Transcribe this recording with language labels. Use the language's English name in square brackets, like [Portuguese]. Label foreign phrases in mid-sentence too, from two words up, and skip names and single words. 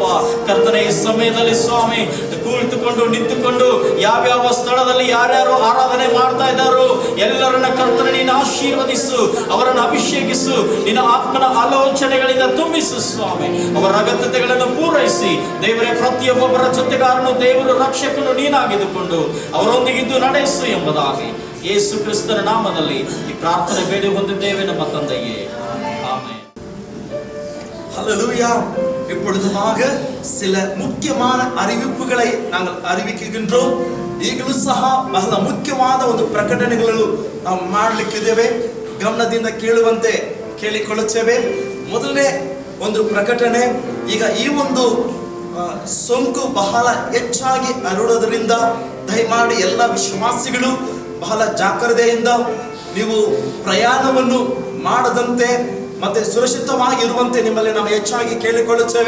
[Kannada] ಕರ್ತನೆ, ಈ ಸಮಯದಲ್ಲಿ ಸ್ವಾಮಿ ಕುಳಿತುಕೊಂಡು ನಿಂತುಕೊಂಡು ಯಾವ್ಯಾವ ಸ್ಥಳದಲ್ಲಿ ಯಾರ್ಯಾರು ಆರಾಧನೆ ಮಾಡ್ತಾ ಇದ್ದಾರೋ ಎಲ್ಲರನ್ನ ಕರ್ತನೆ ನೀನು ಆಶೀರ್ವದಿಸು, ಅವರನ್ನು ಅಭಿಷೇಕಿಸು, ನಿನ್ನ ಆತ್ಮನ ಆಲೋಚನೆಗಳಿಂದ ತುಂಬಿಸು ಸ್ವಾಮಿ. ಅವರ ಅಗತ್ಯತೆಗಳನ್ನು ಪೂರೈಸಿ ದೇವರೇ, ಪ್ರತಿಯೊಬ್ಬೊಬ್ಬರ ಜೊತೆಗಾರನು ದೇವರು ರಕ್ಷಕನು ನೀನಾಗಿದ್ದುಕೊಂಡು ಅವರೊಂದಿಗಿದ್ದು ನಡೆಸು ಎಂಬುದಾಗಿ ಯೇಸು ಕ್ರಿಸ್ತನ ನಾಮದಲ್ಲಿ ಈ ಪ್ರಾರ್ಥನೆ ಬೇಡಿ ಹೊಂದಿದ್ದೇವೆ ನಮ್ಮ ತಂದೆಯೇ, ಆಮೆನ್. [Tamil] ஹல்லேலூயா. இப்பொழுதுமாக சில முக்கியமான அறிவிப்புகளை நாங்கள் அறிவிக்கின்றோம். [Kannada] ಈಗಲೂ ಸಹ ಬಹಳ ಮುಖ್ಯವಾದ ಒಂದು ಪ್ರಕಟಣೆಗಳು ನಾವು ಮಾಡಲಿಕ್ಕಿದ್ದೇವೆ. ಗಮನದಿಂದ ಕೇಳುವಂತೆ ಕೇಳಿಕೊಳ್ಳುತ್ತೇವೆ. ಮೊದಲನೇ ಒಂದು ಪ್ರಕಟಣೆ, ಈಗ ಈ ಒಂದು ಸೋಂಕು ಬಹಳ ಹೆಚ್ಚಾಗಿ ಹರಡುವುದರಿಂದ ದಯಮಾಡಿ ಎಲ್ಲ ವಿಶ್ವಾಸಿಗಳು ಬಹಳ ಜಾಗ್ರತೆಯಿಂದ ನೀವು ಪ್ರಯಾಣವನ್ನು ಮಾಡದಂತೆ ಮತ್ತೆ ಸುರಕ್ಷಿತವಾಗಿರುವಂತೆ ನಿಮ್ಮಲ್ಲಿ ನಾವು ಹೆಚ್ಚಾಗಿ ಕೇಳಿಕೊಳ್ಳುತ್ತೇವೆ.